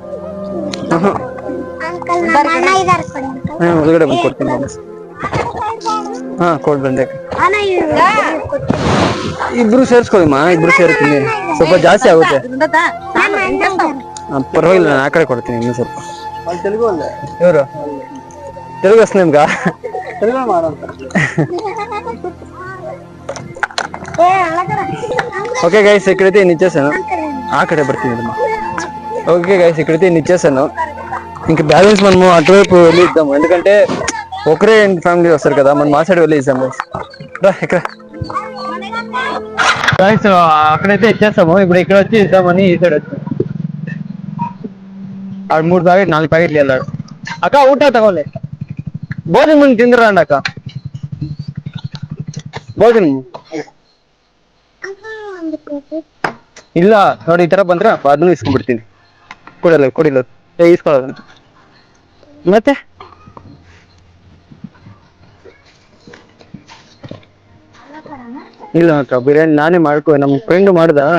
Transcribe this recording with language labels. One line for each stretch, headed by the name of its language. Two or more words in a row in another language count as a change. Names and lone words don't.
Kannada: ಅಂಕಲ್ ನಮ್ಮ ಅಣ್ಣ ಇದ್ದಾರೆ ಕೊಡಿ ಅಂಕಲ್. ಒಳಗಡೆ ಬಂದು ಕೊಡ್ತೀನಿ. ಹಾ ಕೊಡ್ ಬಂದೆ. ಅಣ್ಣ ಇಬ್ರು ಸೇರ್ಸ್ಕೊಳ್ಳಿಮ್ಮ, ಇಬ್ರು ಸೇರ್ತೀನಿ, ಸ್ವಲ್ಪ ಜಾಸ್ತಿ ಆಗುತ್ತೆ. ಪರವಾಗಿಲ್ಲ, ನಾನು ಆ ಕಡೆ ಕೊಡ್ತೀನಿ ಇನ್ನು ಸ್ವಲ್ಪ. ಇವರು
Telugu: తెలుగు వస్తుంది
Kannada: ನಿಮ್ಗ?
Telugu: ఓకే గైస్, ఇక్కడైతే నేను ఇచ్చేసాను. ఆ కడే పడుతుంది. ఓకే గైస్, ఇక్కడైతే నేను ఇచ్చేసాను. ఇంకా బ్యాలెన్స్ మనము అటువైపు వెళ్ళి ఇద్దాము, ఎందుకంటే ఒకరే ఫ్యామిలీ వస్తారు కదా, మనం మా సైడ్ వెళ్ళి ఇద్దాము. రా ఇక్కడ గైస్, అక్కడైతే ఇచ్చేస్తాము. ఇప్పుడు ఇక్కడ వచ్చి ఇద్దామని ఈ సైడ్ వచ్చి 3 ప్యాకెట్ 4 ప్యాకెట్లు వెళ్ళాడు.
Kannada: అక్క ಊಟ ತಗೊಳ್ಳಿ, ಭೋಜನ ಮುಂದೆ ತಿಂದ್ರಂಡ ಅಕ್ಕ, ಭೋಜನ ಇಲ್ಲ ನೋಡಿ, ಈ ತರ ಬಂದ್ರೆ ಅದನ್ನು ಇಸ್ಕೊಂಡ್ಬಿಡ್ತೀನಿ. ಕೊಡಿಲ್ಲ ಇಸ್ಕೊಳ್ಳೋದು. ಮತ್ತೆ ಇಲ್ಲ ಅಕ್ಕ, ಬಿರಿಯಾನಿ ನಾನೇ ಮಾಡ್ಕೊ, ನಮ್ ಫ್ರೆಂಡ್ ಮಾಡ್ದ.